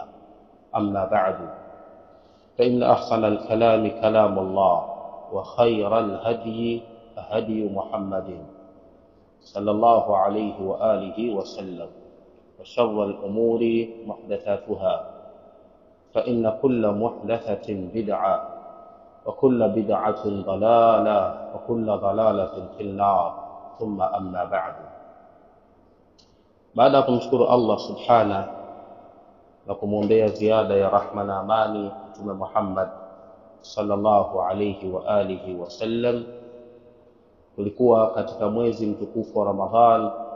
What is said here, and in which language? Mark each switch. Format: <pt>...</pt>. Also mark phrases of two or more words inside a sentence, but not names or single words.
<ar>أما بعد، فإن أحسن الكلام كلام الله، وخير الهدي هدي محمد صلى الله عليه وآله وسلم، وشر الأمور محدثاتها، فإن كل محدثة بدعة وكل بدعة ضلالة وكل ضلالة في النار. ثم أما بعد.</ar> <sw>Baada ya kumshukuru Allah subhanahu na kumwombea ziada ya rahma na amani Mtume Muhammad</sw> <ar>صلى الله عليه وآله وسلم,</ar> <sw>tulikuwa katika mwezi mtukufu wa Ramadhan</sw>